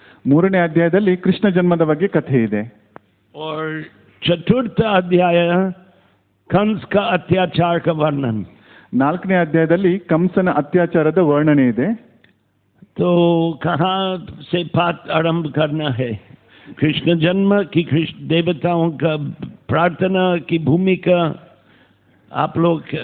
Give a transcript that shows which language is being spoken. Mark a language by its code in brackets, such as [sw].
[kn] ಮೂರನೇ ಅಧ್ಯಾಯದಲ್ಲಿ ಕೃಷ್ಣ ಜನ್ಮದ ಬಗ್ಗೆ ಕಥೆ ಇದೆ. [hi] और चतुर्थ अध्याय कंस का अत्याचार का वर्णन. [kn] ನಾಲ್ಕನೇ ಅಧ್ಯಾಯದಲ್ಲಿ ಕಂಸನ ಅತ್ಯಾಚಾರದ ವರ್ಣನೆ ಇದೆ. [hi] तो कहाँ से पाठ आरंभ करना है? कृष्ण जन्म की कृष्ण देवताओं का प्रार्थना की भूमिका आप लोग